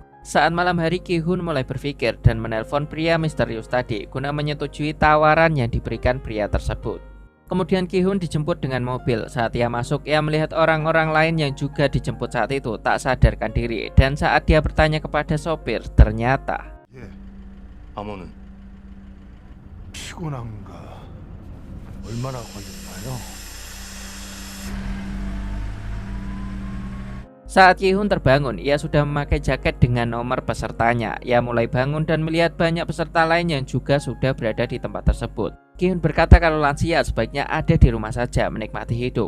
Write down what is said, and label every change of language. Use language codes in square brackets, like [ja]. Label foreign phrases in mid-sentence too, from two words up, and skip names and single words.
[id] Saat malam hari Ki-hun mulai berpikir dan menelpon pria misterius tadi guna menyetujui tawaran yang diberikan pria tersebut. Kemudian Ki-hun dijemput dengan mobil. Saat ia masuk, ia melihat orang-orang lain yang juga dijemput saat itu tak sadarkan diri. Dan saat dia bertanya kepada sopir, ternyata [ko] 예, 암호는 피곤한가? 얼마나 걸렸나요? [id] saat Ki-hun terbangun, ia sudah memakai jaket dengan nomor pesertanya. Ia mulai bangun dan melihat banyak peserta lain yang juga sudah berada di tempat tersebut. Ki-hun berkata kalau lansia sebaiknya ada di rumah saja menikmati hidup.